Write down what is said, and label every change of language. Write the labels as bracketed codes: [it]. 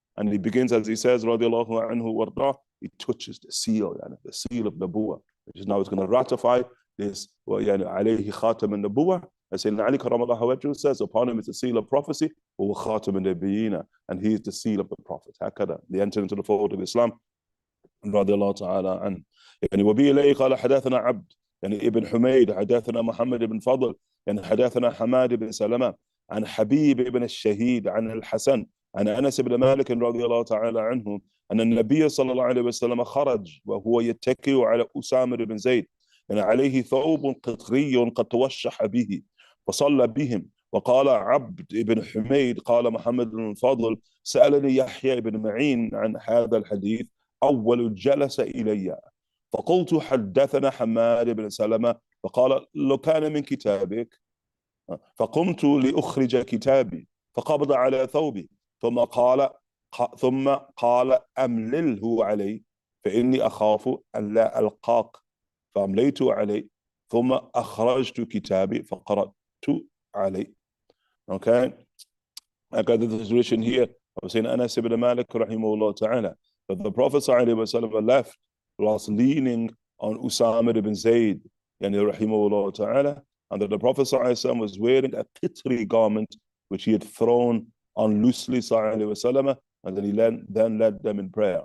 [en] And he begins, as he says, radiallahu anhu warda, he touches the seal, the seal of Nabuwah, which is now is going to ratify this, alayhi khatam and Nabuwah. As Sayyidina Ali karamallahu wajhu says, upon him is the seal of prophecy, and he is the seal of the Prophet. Hakada, they enter into the fold of Islam. Radiallahu ta'ala an. [ar] يعني وبه إليه قال حدثنا عبد يعني ابن حميد حدثنا محمد بن فضل يعني حدثنا حماد بن سلمة عن حبيب بن الشهيد عن الحسن عن أنس بن مالك رضي الله تعالى عنه أن النبي صلى الله عليه وسلم خرج وهو يتكئ على أسامة بن زيد يعني عليه ثوب قطري قد توشح به فصلى بهم. وقال عبد بن حميد قال محمد بن الفضل سألني يحيى بن معين عن هذا الحديث أول جلس إلي فقلت حدثنا حماد بن سلمة فقال لو كان من كتابك فقمت لأخرج كتابي فقبض على ثوبي ثم قال أملله علي فإني أخاف أن لا ألقاك فأمليت عليه ثم أخرجت كتابي فقرأت عليه. [en] Okay, I got the situation here of saying Anas ibn Malik rahimahullah ta'ala that the Prophet sallallahu alaihi wasallam left whilst leaning on Usama ibn Zayd yani rahimahullah ta'ala, and that the Prophet sallallahu alaihi wasallam was wearing a qitri garment which he had thrown on loosely sallallahu alaihi wasallam, and then he then led them in prayer.